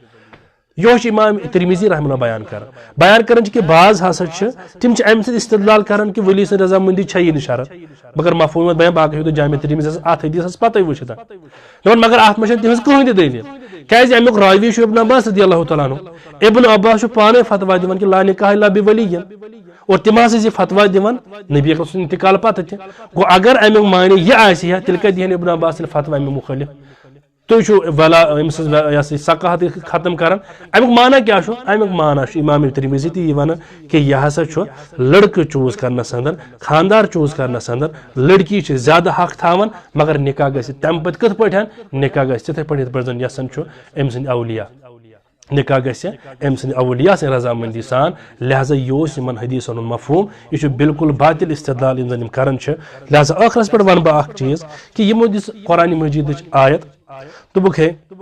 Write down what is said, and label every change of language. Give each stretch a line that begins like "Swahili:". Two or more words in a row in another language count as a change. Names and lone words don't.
Kashmiri: یہ امام ترمذی
Arabic: رحمہ اللہ
Kashmiri: بیان کران کہ بعض ہسا تم امہ سۭتۍ استدلال کران کہ ولی سٕنٛز رضامندی چھےٚ یہِ نہٕ شرط مگر مفہوم بیان باقی ہیٚکِو تُہۍ جامع ترمذی اتھ حدیثس پتہ وٕچھِتھ دپان مگر اتھ منٛز چھنہٕ تِہنٛز کٕہٕنۍ تہِ دلیل کیازِ امیُک راوی چھُ ابن عباس
Arabic: رضی اللہ تعالیٰ عنہ
Kashmiri: ابن عباس چھُ پانے فتوا دِوان کہ
Arabic: لا نکاح الا بولی
Kashmiri: اور تم ہسا یہ فتوا دِوان نبی اکرم سٕنٛدِ انتقال پتہٕ تہِ گوٚو اگر امیُک معنی یہِ آسہِ ہا تیٚلہِ کتہِ دِہن ابن عباس فتوا امیُک مُخٲلف تُہۍ چھُو ولا أمۍ سٕنٛز ثقاہت ختم کران امیُک معنی کیاہ چھُ امیُک معنی چھُ امام ترمذی تہِ یہِ ونان کہ یہِ ہسا چھُ لڑکہٕ چوز کرنس اندر خاندار چوز کرنس اندر لڑکی چھِ زیادہ حق تھاوان مگر نکاح گژھِ تمہِ پتہٕ کِتھ پٲٹھۍ نکاح گژھِ تِتھے پٲٹھۍ یِتھ پٲٹھۍ زن یژھان چھُ أمۍ سٕنٛدۍ اولیاء نکاح گژھِ أمۍ سٕنٛدِ اولیاء سٕنٛدِ رضامندی سان لہذا یہِ اوس یِمن حدیثن ہُنٛد مفہوم یہِ چھُ بالکل باطل استدلال یِم زن یِم کران چھِ لہذا ٲخرس پٮ۪ٹھ ونہٕ بہٕ اکھ چیٖز کہ یِمو دِژ قرآنِ مجیدٕچ آیت دوٚپُکھ ہے